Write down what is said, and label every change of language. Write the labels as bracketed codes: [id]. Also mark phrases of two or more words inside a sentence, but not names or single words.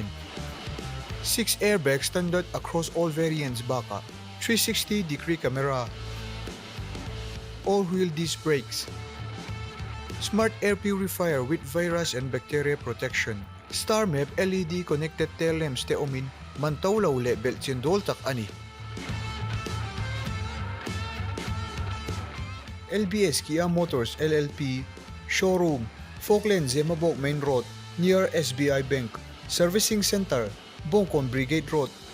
[en] 6 airbags standard across all variants baka. 360-degree camera. All-wheel disc brakes. Smart air purifier with virus and bacteria protection. Star map LED connected tail lamps [lus] te omin man to lo le bel chindol tak ani. [en] LBS Kia Motors LLP Showroom Falkland Zemabok Main Road near SBI Bank Servicing Center Bongkon Brigade Road.